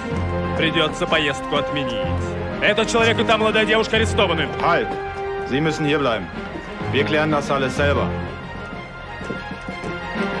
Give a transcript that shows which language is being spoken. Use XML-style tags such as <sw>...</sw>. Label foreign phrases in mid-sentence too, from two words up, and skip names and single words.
<ru>Придется поездку отменить. Этот человек и та молодая девушка арестованы.</ru> <de>Halt! Sie müssen hier bleiben. Wir klären das alles selber.</de>